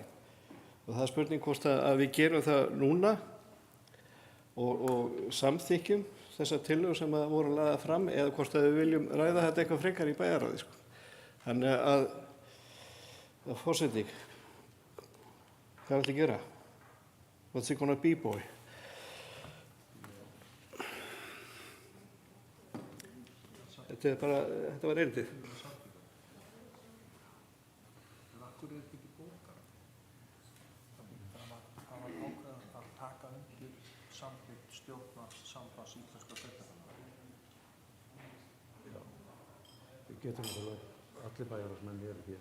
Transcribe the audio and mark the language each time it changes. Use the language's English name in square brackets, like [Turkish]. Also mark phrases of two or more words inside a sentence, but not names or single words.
[Icelandic] Og það er spurning hvort að við gerum það núna og samþykkjum þessar tillögur sem voru lagðar fram eða hvort að við viljum ræða þetta eitthvað frekar í bæjarráði. Þannig að forseti, hvað viltu gera? [English] What's it gonna be, boy? [Icelandic] Þetta var erindið. Við getum allir bæjarráðsmenn eru hér.